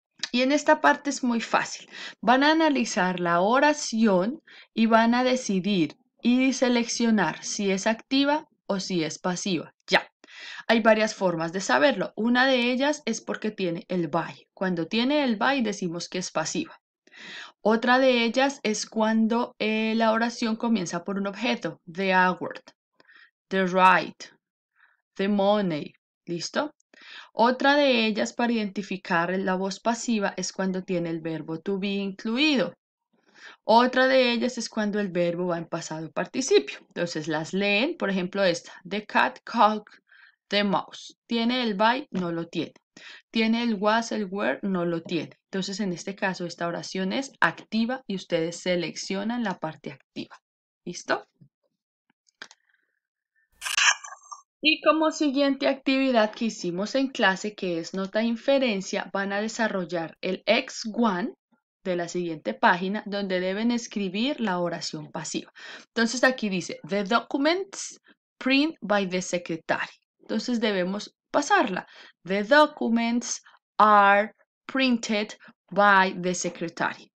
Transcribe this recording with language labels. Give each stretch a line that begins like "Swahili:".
Spanish: Y en esta parte es muy fácil. Van a analizar la oración y van a decidir y seleccionar si es activa o si es pasiva. Ya. Hay varias formas de saberlo. Una de ellas es porque tiene el by. Cuando tiene el by decimos que es pasiva. Otra de ellas es cuando la oración comienza por un objeto.
English: The award, the right, the money.
Spanish: ¿Listo? Otra de ellas para identificar la voz pasiva es cuando tiene el verbo to be incluido. Otra de ellas es cuando el verbo va en pasado participio. Entonces las leen, por ejemplo esta,
English: the cat caught the mouse.
Spanish: ¿Tiene el by? No lo tiene. ¿Tiene el was, el were? No lo tiene. Entonces en este caso esta oración es activa y ustedes seleccionan la parte activa. ¿Listo? Y como siguiente actividad que hicimos en clase, que es nota de inferencia, van a desarrollar el X1 de la siguiente página, donde deben escribir la oración pasiva. Entonces aquí dice,
English: the documents print by the secretary.
Spanish: Entonces debemos pasarla.
English: The documents are printed by the secretary.